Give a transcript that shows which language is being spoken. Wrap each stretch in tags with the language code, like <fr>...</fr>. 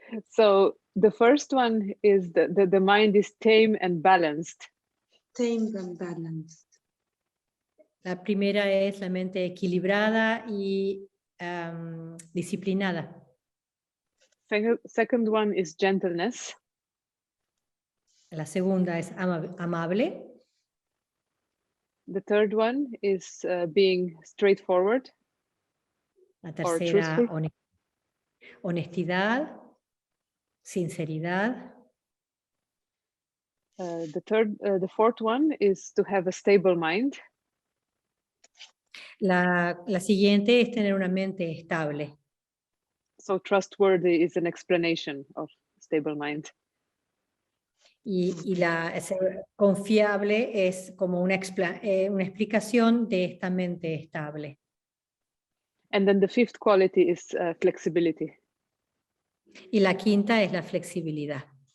<en>So the first one is the mind is tame and balanced. Tamed and balanced.</en> <es>La primera es la mente equilibrada y disciplinada.</es> <en>Second one is gentleness.</en> <es>La segunda es amable.</es> <en>The third one is being straightforward.</en> <es>La tercera,</es> <en>truthful.</en> <es>honestidad, sinceridad.</es> <en>The fourth one is to have a stable mind.</en> <es>La siguiente es tener una mente estable.</es> <en>So trustworthy is an explanation of stable mind.</en> <es>Y ser confiable es como una explicación de esta mente estable.</es> <en>And then the fifth quality is flexibility.</en> <es>Y la quinta es la flexibilidad.</es>